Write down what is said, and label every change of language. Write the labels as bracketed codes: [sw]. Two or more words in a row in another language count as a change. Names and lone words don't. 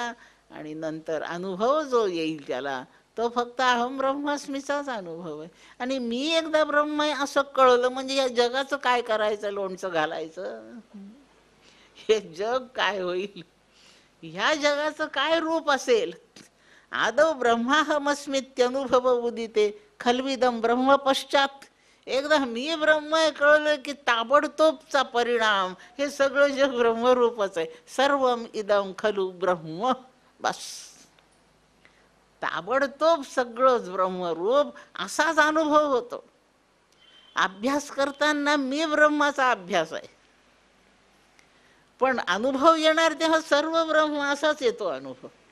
[mr] आणि नंतर अनुभव जो येईल त्याला तो फक्त अहम ब्रह्मास्मीचाच अनुभव आहे. आणि मी एकदा ब्रह्म आहे असं कळलं म्हणजे या जगाचं काय करायचं, लोणचं घालायचं? हे जग काय होईल, ह्या जगाचं काय रूप असेल? [sa] आदौ ब्रह्माहमस्मित्यनुभव उदिते खल्विदम ब्रह्म पश्चात. [mr] एकदा मी ब्रह्म आहे कळलं की ताबडतोबचा परिणाम हे सगळं जग ब्रह्मरूपच आहे. [sa] सर्वम इदम खलु ब्रह्म. [mr] बस, ताबडतोब सगळंच ब्रह्मरूप असाच अनुभव होतो. अभ्यास करताना मी ब्रह्माचा अभ्यास आहे, पण अनुभव येणार तेव्हा सर्व ब्रह्म असाच येतो अनुभव.